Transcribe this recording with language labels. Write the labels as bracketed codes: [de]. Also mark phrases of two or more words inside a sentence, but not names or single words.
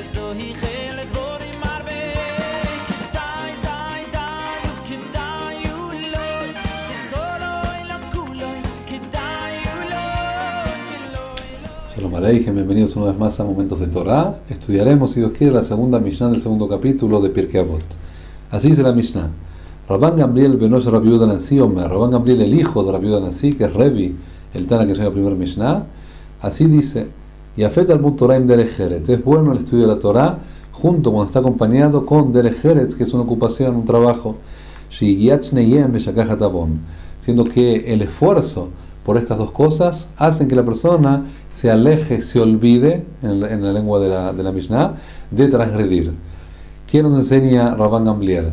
[he] שלום עליכם, [es] bienvenidos una vez más a Momentos de Torah. Estudiaremos, si Dios quiere, la segunda Mishnah del segundo capítulo de Pirkei Avot. Así dice la Mishnah: Rabban Gamliel benosh Rabbi Yehuda Nasi Omer, Rabban Gamliel, el hijo de Rabbi Yehuda Nasi, que es Revi, el Tana que llega la primera Mishnah, así dice: [he] יפה על תורה עם דרך ארץ, [es] es bueno el estudio de la Torah junto cuando está acompañado con [he] דרך ארץ, [es] que es una ocupación, un trabajo, siendo que el esfuerzo por estas dos cosas hacen que la persona se aleje, se olvide, en la lengua de la Mishnah, de transgredir. ¿Quién nos enseña Rabban Gamliel?